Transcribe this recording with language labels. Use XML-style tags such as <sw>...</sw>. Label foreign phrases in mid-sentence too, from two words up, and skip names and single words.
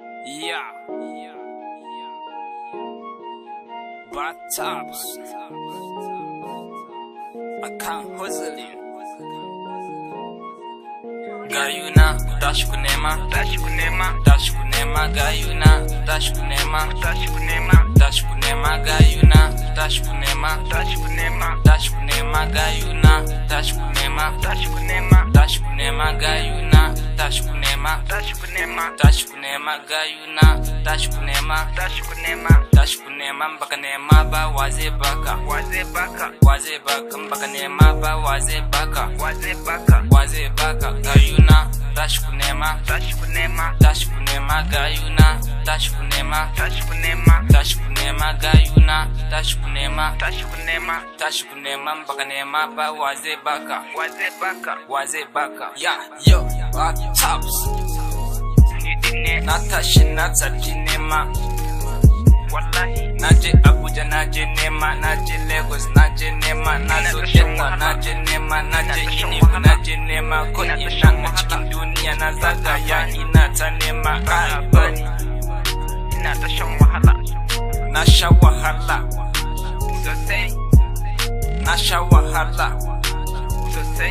<en>Yeah. Battops. I can't hustle it.</en> <ha>Gayuna, tashi kunema, tashi kunema, tashi kunema, gayuna, tashi kunema, tashi kunema, tashi kunema, gayuna, tashi kunema, tashi kunema, tashi kunema, gayuna, tashi kunema, tashi kunema, tashi kunema, gayuna, tashi kunema, tashi kunema, tashi kunema, gayuna, tashi kunema, tashi kunema, tashi kunema, mbakanema ba waze baka, waze baka, waze baka, mbakanema ba waze baka, waze baka, waze baka, gayuna, tashi kunema, tashi kunema, tashi kunema, gayuna, tashi kunema, tashi kunema, tashi kunema, gayuna, tashi kunema, tashi kunema, tashi kunema, mbakanema ba waze baka, waze baka, waze baka.</ha> <en>Yeah, yo,</en> <ha>Battops. Natashi natsatinema. Wallahi naje Abuja naje Nema, naje Lagos naje Nema, nazo Delta naje Nema, naje Enugu naje Nema, ko ina a cikin duniya na zagaya ina ta nema. Bani ina ta shan wahala, na sha wahala sosai, na sha wahala sosai.</ha>